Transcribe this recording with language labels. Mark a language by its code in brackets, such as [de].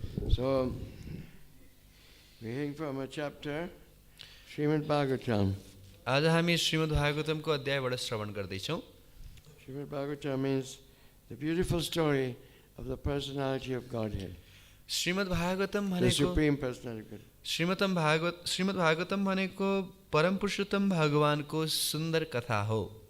[en] So, we're hearing from a chapter, Srimad Bhagavatam. [ne] आज हामी श्रीमद् भागवतमको अध्यायबाट श्रवण गर्दैछौँ। [en] Srimad Bhagavatam means the beautiful story of the personality of Godhead. [ne] Shrimad Bhagavatam [en] The [ne] भनेको [en] supreme personality of Godhead. [ne] Shrimad Bhagavatam भनेको परम पुरुषोत्तम भगवानको सुन्दर कथा हो।